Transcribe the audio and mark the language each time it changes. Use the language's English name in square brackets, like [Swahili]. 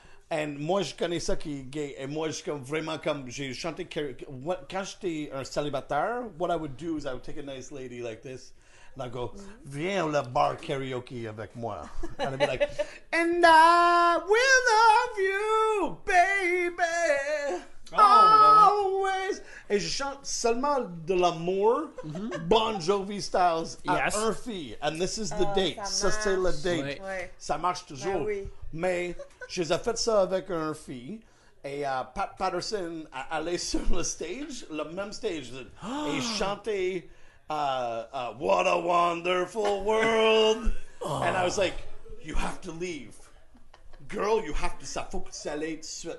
[French] Et moi, je connais ça qui est gay. Et moi, j'ai chanté quand j'étais un célibataire. [English] What I would do is I would take a nice lady like this. And I go, [French] viens au bar karaoke avec moi. [English] And I'd be like, and I will love you, baby, always. [French] Et je chante seulement de l'amour, Bon Jovi styles, à un fille. [English] And this is the date. [French] Ça, c'est le date. Ouais. Ça marche toujours. Ben oui. Mais je les ai fait ça avec un fille. Et Pat Patterson allait sur le stage, le même stage, et chantait What a Wonderful World. [English] And I was like, you have to leave. Girl, you have to, [French] ça faut que tu ailles tout de suite.